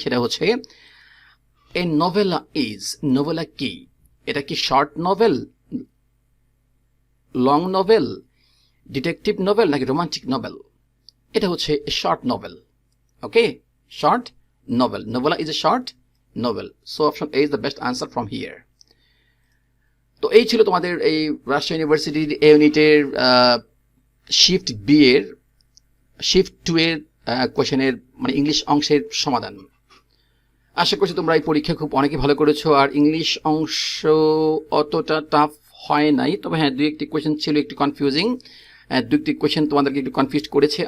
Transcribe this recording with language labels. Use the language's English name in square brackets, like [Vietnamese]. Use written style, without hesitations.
[Bangla] সেটা হচ্ছে এ নোভেলা ইজ, নোভেলা কি? এটা কি short novel long novel, detective novel নাকি রোমান্টিক নভেল? এটা হচ্ছে short novel. Okay, short novel. [English] Novella is a short novel. So option A is the best answer from here. [Bangla] তো এই ছিল তোমাদের এই রাজশাহী ইউনিভার্সিটির এ ইউনিটের শিফট বি এর শিফট 2 এর কোশ্চেনের মানে ইংলিশ অংশের সমাধান। আশা করছি তোমরা এই পরীক্ষা খুব অনেকে ভালো করেছো, আর ইংলিশ অংশ অতটা টাফ হয় নাই, তবে হ্যাঁ দুই একটি কোশ্চেন ছিল একটু কনফিউজিং, দুটি কোশ্চেন তোমাদেরকে একটু কনফিউজ করেছে।